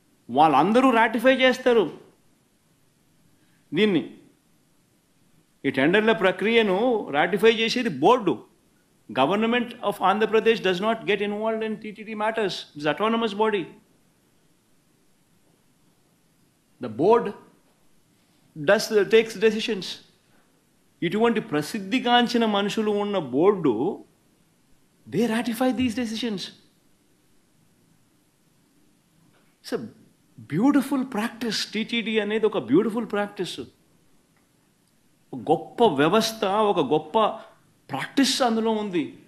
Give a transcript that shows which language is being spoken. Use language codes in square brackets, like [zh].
[te] వాళ్ళందరూ రాటిఫై చేస్తారు దీన్ని. ఈ టెండర్ల ప్రక్రియను రాటిఫై చేసేది board. [en] Government of Andhra Pradesh does not get involved in TTD matters. It's autonomous body. The board takes decisions. [te] ఇటువంటి ప్రసిద్ధిగాంచిన మనుషులు ఉన్న board, [en] they ratify these decisions. It's a beautiful practice. [te] TTD అనేది ఒక బ్యూటిఫుల్ ప్రాక్టీస్. ఒక గొప్ప వ్యవస్థ, ఒక గొప్ప ప్రాక్టీస్ అందులో ఉంది.